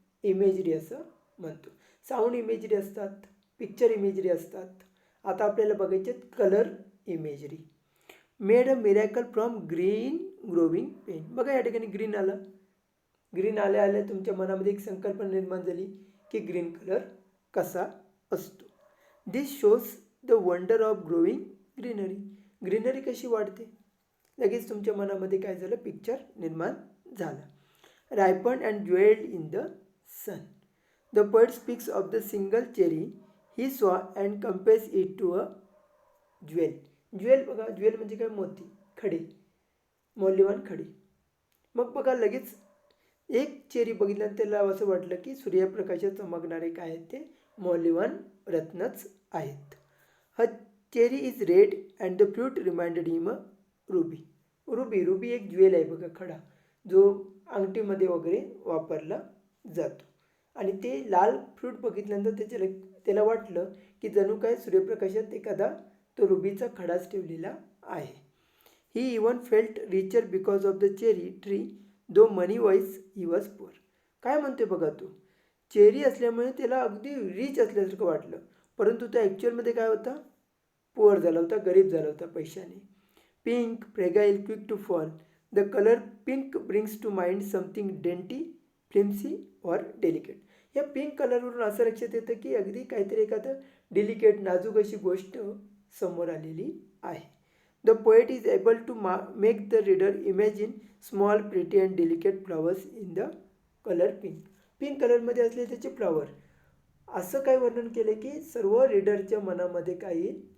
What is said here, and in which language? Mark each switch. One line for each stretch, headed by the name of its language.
Marathi: Imagery असं म्हणतो. Sound imagery असतात, पिक्चर इमेजरी असतात. आता आपल्याला बघायचे colour imagery.
English: Made a miracle from green growing pain.
Marathi: बघा या ठिकाणी ग्रीन आलं, ग्रीन आल्या आल्या तुमच्या मनामध्ये एक संकल्पना निर्माण झाली की ग्रीन कलर कसा असतो.
English: This shows the wonder of growing greenery.
Marathi: Greenery कशी वाढते, लगेच तुमच्या मनामध्ये काय झालं? पिक्चर निर्माण झालं.
English: Ripen and jewelled in the sun. The poet speaks of the single cherry he saw and compares it to a jewel.
Marathi: Jewel बघा, ज्वेल म्हणजे काय? मोती, खडे, मौल्यवान खडे. मग बघा लगेच एक चेरी बघितल्यानं त्याला असं वाटलं की सूर्यप्रकाशात चमकणारे काय आहेत? ते मौल्यवान रत्नच आहेत.
English: The cherry is red and the fruit reminded him a ruby.
Marathi: Ruby, ruby एक ज्वेल आहे बघा, खडा, जो अंगठीमध्ये वगैरे वापरला जातो. आणि ते लाल फ्रूट बघितल्यानंतर त्याला वाटलं की जणू काय सूर्यप्रकाशात एखादा तो रुबीचा खडाच ठेवलेला आहे.
English: He even felt richer because of the cherry tree though moneywise he was poor.
Marathi: काय म्हणते बघा, तो चेरी असल्यामुळे त्याला अगदी रिच असल्यासारखं वाटलं, परंतु तो ॲक्च्युअलमध्ये काय होता? पुअर झाला होता, गरीब झाला होता पैशाने.
English: Pink, fragile, quick to fall. The colour pink brings to mind something dainty, flimsy or delicate.
Marathi: या पिंक कलरवरून असं लक्षात येतं की अगदी काहीतरी एखादं डिलिकेट, नाजूक अशी गोष्ट समोर आलेली आहे.
English: The poet is able to make the reader imagine small pretty and delicate flowers in the colour pink.
Marathi: Pink कलरमध्ये असले त्याचे फ्लॉवर, असं काय वर्णन केलं की सर्व रीडरच्या मनामध्ये काय येईल?